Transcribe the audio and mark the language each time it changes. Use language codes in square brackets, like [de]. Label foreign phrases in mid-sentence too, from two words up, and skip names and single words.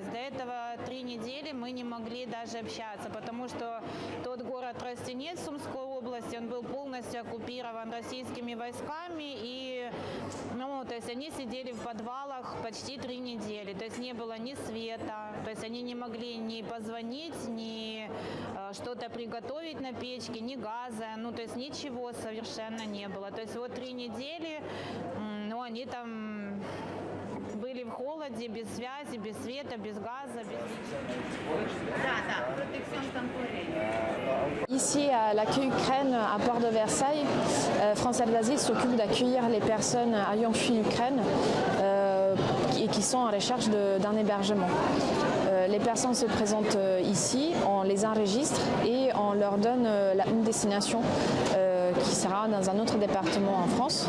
[ru] До этого 3 недели мы не могли даже общаться, потому что тот город Тростенец Сумской области, он был полностью оккупирован российскими войсками, и то есть они сидели в подвалах почти 3 недели, то есть не было ни света, то есть они не могли ни позвонить, ни что-то приготовить на печке, ни газа, то есть ничего совершенно не было. То есть вот 3 недели, они там были в холоде, без связи, без света, без газа. [fr] Ici, à l'accueil Ukraine, à Port de Versailles, France Aide d'Asile s'occupe d'accueillir les personnes ayant fui l'Ukraine et qui sont en recherche d'un hébergement. Les personnes se présentent ici, on les enregistre et on leur donne une destination qui sera dans un autre département en France.